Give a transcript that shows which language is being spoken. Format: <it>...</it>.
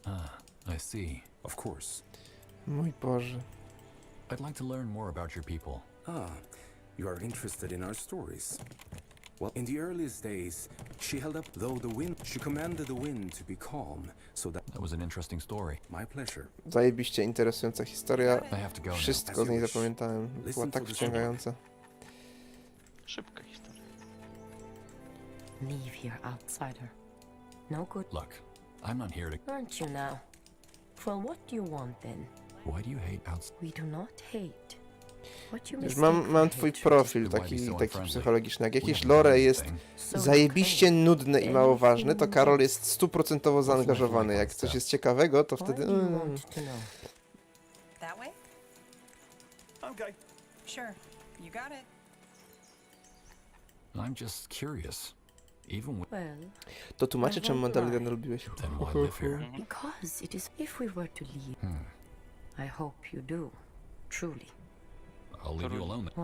<en>Ah, I see. Of course.</en> <pl>Mój Boże.</pl> <en>I'd like to learn more about your people. Ah, you are interested in our stories. Well, in the earliest days, she held up though the wind. She commanded the wind to be calm, so that... That was an interesting story. My pleasure.</en> <pl>Zajebiście interesująca historia.</pl> <en>I have to go now.</en> <pl>Wszystko z niej zapamiętałem. Była tak wciągająca. Szybka historia.</pl> <en>Leave here, outsider. No good. Look, I'm not here to... Aren't you now? Well, what do you want then? Why do you hate outside? We do not hate. What you</en> <pl>Już</pl> <en>mistake</en> <pl>mam</pl> <en>for</en> <pl>twój</pl> <en>hatred.</en> <pl>profil taki psychologiczny. Jak jakieś lore jest zajebiście nudne i mało ważne, to Karol jest 100% zaangażowany. Jak coś jest ciekawego, to wtedy...</pl> <en>That way? Okay. Sure. You got it. I'm just curious. Even with... Well,</en> <pl>To tłumaczy, czemu Mandalorian lubiłeś.</pl> <en>Then why live here? because it is. If we were to leave, I hope you do. Truly. I'll leave you alone then.</en>